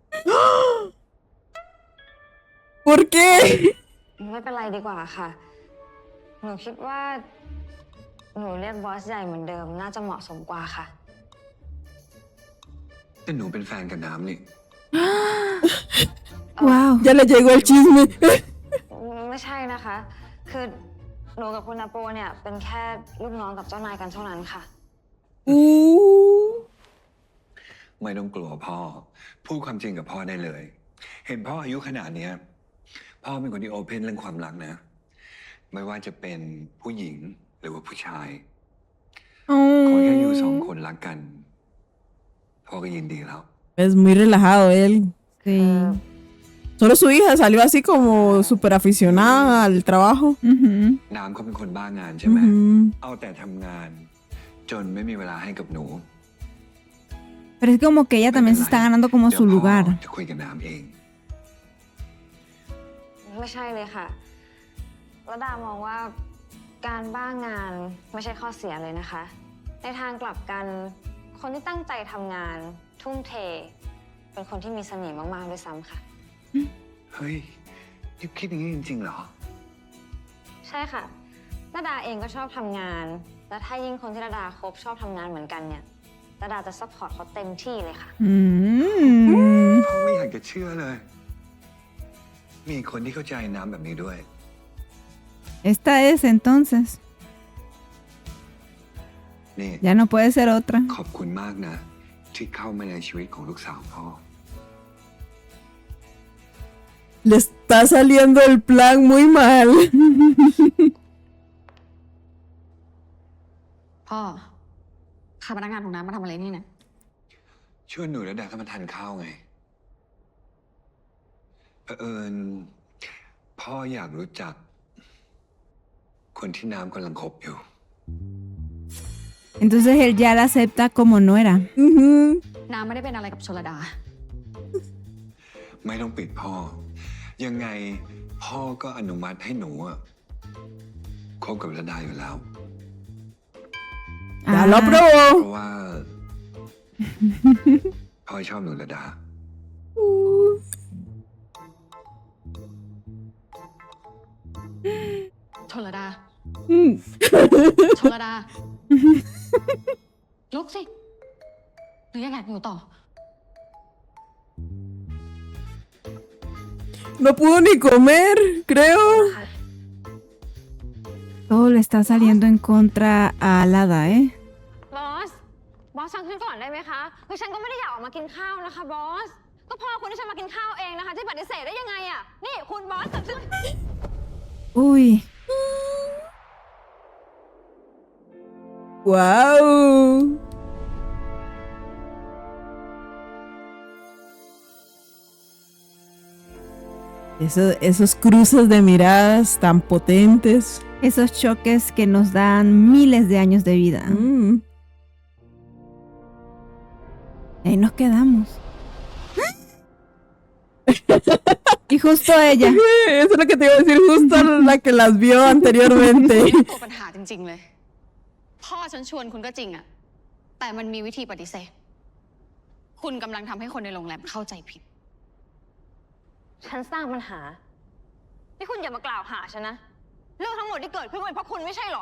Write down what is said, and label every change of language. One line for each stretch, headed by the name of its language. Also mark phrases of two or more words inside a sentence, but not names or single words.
Spanish: ¿Por qué?
Thai: ไม่เป็นไรดีกว่าค่ะ หนูคิดว่า หนูเรียกบอสใหญ่เหมือนเดิมน่าจะเหมาะสมกว่าค่ะ แต่หนูเป็นแฟนกับน้ำนี่
English: Wow.
Spanish: Ya le llegó el chisme.
Thai: ไม่ใช่นะคะ คือหนูกับคุณอาโปเนี่ยเป็นแค่ลูกน้องกับเจ้านายกันเท่านั้นค่ะ ไม่ต้องกลัวพ่อ พูดความจริงกับพ่อได้เลย เห็นพ่ออายุขนาดเนี้ย พ่อเป็นคนที่โอเพนเรื่องความรักนะ ไม่ว่าจะเป็นผู้หญิงหรือว่าผู้ชาย ขอแค่อยู่สองคนรักกัน พ่อก็ยินดีแล้ว
Spanish: Es muy relajado él. Sí. Solo su hija salió así como súper aficionada al trabajo. Ujú.
Thai: น้ำเขาเป็นคนบ้างานใช่ไหม
Spanish: Ujú.
Thai: เอาแต่ทำงาน จนไม่มีเวลาให้กับหนู
Spanish: Pero es como que ella también se está ganando como
Thai: เดี๋ยว
Spanish: su
Thai: พ่อ
Spanish: lugar.
Thai: จะคุยกับน้ำเอง ไม่ใช่เลยค่ะระดามองว่าการบ้างานไม่ใช่ข้อเสียเลยนะคะ ในทางกลับกันคนที่ตั้งใจทำงานทุ่มเท เป็นคนที่มีเสน่ห์มากๆด้วยซ้ำค่ะ เฮ้ยนี่คิดอย่างนี้จริงๆเหรอ ใช่ค่ะระดาเองก็ชอบทำงาน และถ้ายิ่งคนที่ระดาคบชอบทำงานเหมือนกันเนี่ยระดาจะซัพพอร์ตเขาเต็มที่เลยค่ะ Mm. พ่อไม่อยากจะเชื่อเลย มีคนที่เข้าใจน้ำแบบนี้ด้วย
Spanish: Esta es entonces.
Thai: นี่
Spanish: Ya no puede ser otra.
Thai: ขอบคุณมากนะ ที่เข้ามาในชีวิตของลูกสาวพ่อ
Spanish: Le está saliendo el plan muy mal.
Thai: พ่อพาพนักงานของน้ำมาทำอะไรนี่นะ ชวนหนูและดาเข้ามาทานข้าวไงเผอิญพ่ออยากรู้จัก คนที่น้ำกำลังคบอยู่
Spanish: Entonces él ya la acepta como nuera. Ujú.
Thai: น้ำไม่ได้เป็นอะไรกับชลดา ไม่ต้องปิดพ่อ ยังไงพ่อก็อนุมัติให้หนูอะคบกับระดาอยู่แล้ว
Spanish: Ya lo Ah. aprobó.
Thai: เพราะว่า พ่อชอบหนูระดา ชลดา Mm. ชลดา ลุกสิ หรือยังอยากอยู่ต่อ
Spanish: No pudo ni comer, creo. Todo le está saliendo en contra a Alada, ¿eh?
Thai: บอส บอสฟังฉันก่อนได้ไหมคะ คือฉันก็ไม่ได้อยากออกมากินข้าวนะคะบอส ก็พ่อคุณให้ฉันมากินข้าวเองนะคะ ที่ปฏิเสธได้ยังไงอะนี่คุณบอสกับฉัน
Spanish: Uy.
English: Wow.
Spanish: Esos cruces de miradas tan potentes. Esos choques que nos dan miles de años de vida. Mm. Ahí nos quedamos. Y justo ella. Eso es lo que te iba a decir, justo la que las vio anteriormente.
Thai: ตัวปัญหาจริงๆเลย พ่อฉันชวนคุณก็จริงอะแต่มันมีวิธีปฏิเสธ คุณกำลังทำให้คนในโรงแรมเข้าใจผิด ฉันสร้างปัญหา นี่คุณอย่ามากล่าวหาฉันนะ เรื่องทั้งหมดที่เกิดขึ้นเป็นเพราะคุณไม่ใช่เหรอ